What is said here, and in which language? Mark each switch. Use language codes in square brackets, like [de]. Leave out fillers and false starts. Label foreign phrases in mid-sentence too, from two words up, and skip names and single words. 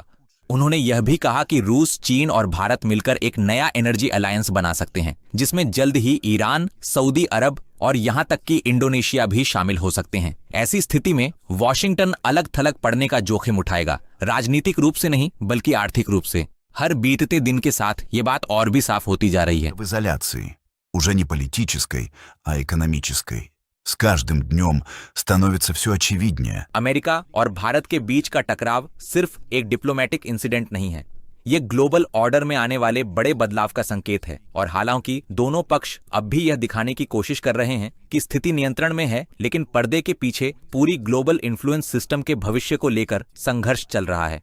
[hi] उन्होंने यह भी कहा कि रूस, चीन और भारत मिलकर एक नया [en] energy alliance [hi] बना सकते हैं जिसमें जल्द ही ईरान, सऊदी अरब और यहां तक कि इंडोनेशिया भी शामिल हो सकते हैं। ऐसी स्थिति में वॉशिंगटन अलग थलग पड़ने का जोखिम उठाएगा, राजनीतिक रूप से नहीं बल्कि आर्थिक रूप से। हर बीतते दिन के साथ ये बात और भी साफ होती जा रही है। [ru] В изоляции, уже не политической, а экономической, С каждым днем становится все очевиднее. [hi] अमेरिका और भारत के बीच का टकराव सिर्फ एक [en] diplomatic incident [hi] नहीं है, ये [en] global order [hi] में आने वाले बड़े बदलाव का संकेत है। और हालांकि दोनों पक्ष अब भी यह दिखाने की कोशिश कर रहे हैं कि स्थिति नियंत्रण में है, लेकिन पर्दे के पीछे पूरी [en] global influence system [hi] के भविष्य को लेकर संघर्ष चल रहा है।